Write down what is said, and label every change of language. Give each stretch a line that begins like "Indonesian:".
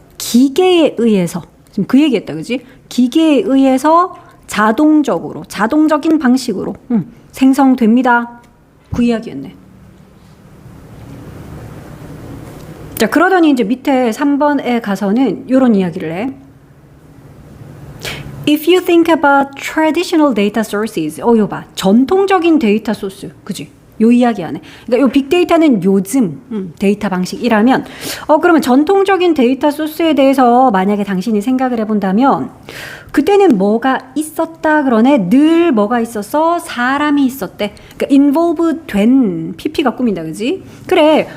Korean: 기계에 의해서. 지금 그 얘기했다. 그지? 기계에 의해서 자동적으로, 자동적인 방식으로 생성됩니다. 그 이야기였네. 자, 그러더니 이제 밑에 3번에 가서는 이런 이야기를 해.
English: If you think about traditional data sources, 요 봐.
Korean: 전통적인 데이터 소스. 그지? 요 이야기 하네. 그러니까 요 빅데이터는 요즘 데이터 방식이라면, 그러면 전통적인 데이터 소스에 대해서 만약에 당신이 생각을 해본다면, 그때는 뭐가 있었다 그러네. 늘 뭐가 있었어? 사람이 있었대. 그러니까 involve 된, pp가 꾸민다. 그지? 그래.